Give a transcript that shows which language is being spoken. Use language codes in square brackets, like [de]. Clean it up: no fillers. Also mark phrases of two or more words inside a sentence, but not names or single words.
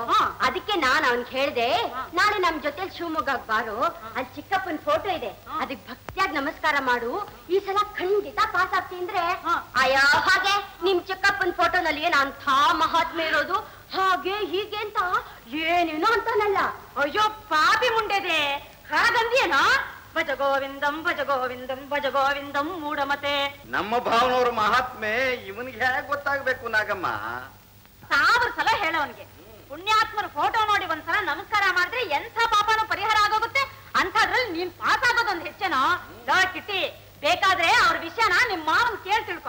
[kn] ಅದಕ್ಕೆ ನಾನ್ ಅವನ್ಗೆ ಹೇಳ್ದೆ, ನಾಳೆ ನಮ್ ಜೊತೆ ಶಿವಮೊಗ್ಗಕ್ಕೆ ಬಾರೋ, ಅಲ್ಲಿ ಚಿಕ್ಕಪ್ಪನ ಫೋಟೋ ಇದೆ, ಅದಕ್ಕೆ ಭಕ್ತಿಯಾಗಿ ನಮಸ್ಕಾರ ಮಾಡು, ಈ ಸಲ ಖಂಡಿತ ಪಾಸ್ ಆಗ್ತಿ ಅಂದ್ರೆ. ಅಯ್ಯೋ ಹಾಗೆ ನಿಮ್ ಚಿಕ್ಕಪ್ಪನ ಫೋಟೋನಲ್ಲಿ ಏನಂಥ ಮಹಾತ್ಮೆ ಇರೋದು, ಹಾಗೆ ಹೀಗೆ ಅಂತ ಏನೇನೋ ಅಂತಾನಲ್ಲ. ಅಯ್ಯೋ ಪಾಪಿ ಮುಂಡೆದೆ, ಹಾಗಂದಿಯೇನೋ? [sa] ಭಜ ಗೋವಿಂದಂ ಭಜ ಗೋವಿಂದಂ ಭಜ ಗೋವಿಂದಂ ಮೂಢಮತೆ. [kn] ನಮ್ಮ ಭಾವನವ್ರ ಮಹಾತ್ಮೆ ಇವನಿಗೆ ಹೇಗೆ ಗೊತ್ತಾಗ್ಬೇಕು ನಾಗಮ್ಮ? 1000 ಸಲ ಹೇಳೋನ್ಗೆ. ಪುಣ್ಯಾತ್ಮರ ಫೋಟೋ ನೋಡಿ ಒಂದ್ಸಲ ನಮಸ್ಕಾರ ಮಾಡಿದ್ರೆ ಎಂಥ ಪಾಪನೂ ಪರಿಹಾರ ಆಗೋಗುತ್ತೆ. ಅಂಥದ್ರಲ್ಲಿ ನೀನ್ ಪಾಸ್ ಆಗೋದೊಂದು ಹೆಚ್ಚೇನೋ? ಕಿಟ್ಟಿ, ಬೇಕಾದ್ರೆ ಅವ್ರ ವಿಷಯನ ನಿಮ್ ಮಾವನ್ ಕೇಳಿ ತಿಳ್ಕೊ.